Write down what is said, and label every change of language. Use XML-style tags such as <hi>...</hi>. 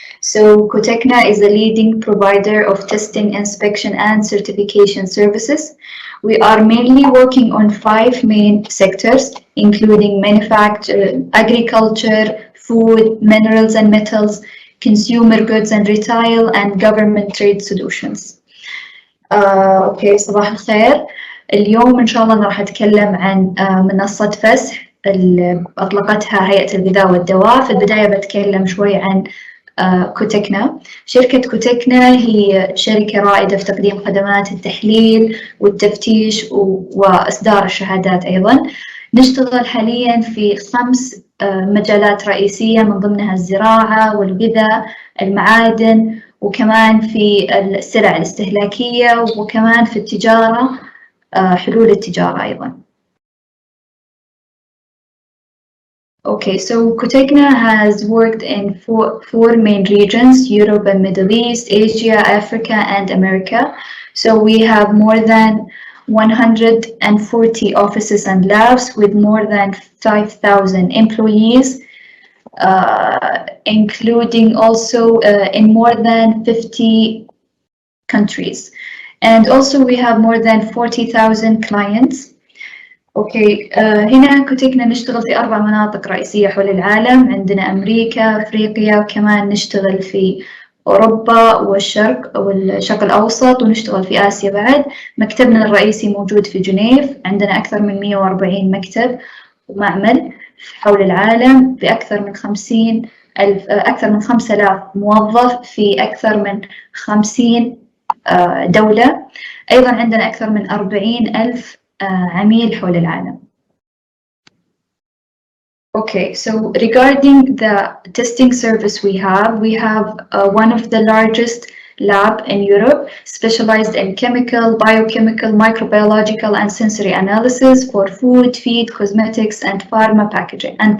<en>So Cotecna is a leading provider of testing, inspection and certification services. We are mainly working on 5 main sectors, including manufacturing, agriculture, food, minerals and metals, consumer goods and retail, and government trade solutions.</en> <ar>اوكي صباح الخير. اليوم ان شاء الله راح اتكلم عن منصة فسح اللي اطلقتها هيئة الغذاء والدواء. في البداية بتكلم شوي عن كوتكنا. شركة كوتكنا هي شركة رائدة في تقديم خدمات التحليل والتفتيش وإصدار الشهادات أيضا. نشتغل حاليا في 5 مجالات رئيسية، من ضمنها الزراعة والغذاء، المعادن، وكمان في السلع الاستهلاكية، وكمان في التجارة، حلول التجارة أيضا.</ar> <en>Okay, so Cotecna has worked in four main regions: Europe and Middle East, Asia, Africa, and America. So we have more than 140 offices and labs with more than 5,000 employees, including also in more than 50 countries. And also we have more than 40,000 clients.</en> <ar>اوكي هنا كوتكنا نشتغل في 4 مناطق رئيسية حول العالم. عندنا أمريكا، أفريقيا، وكمان نشتغل في أوروبا والشرق الأوسط، ونشتغل في آسيا بعد. مكتبنا الرئيسي موجود في جنيف. عندنا أكثر من 140 مكتب ومعمل حول العالم بأكثر من 5,000 موظف في أكثر من 50 دولة. أيضا عندنا أكثر من 40,000 عميل حول العالم.</ar> <en>Okay, so regarding the testing service we have one of the largest lab in Europe, specialized in chemical, biochemical, microbiological and sensory analysis for food, feed, cosmetics and pharma packaging.</en>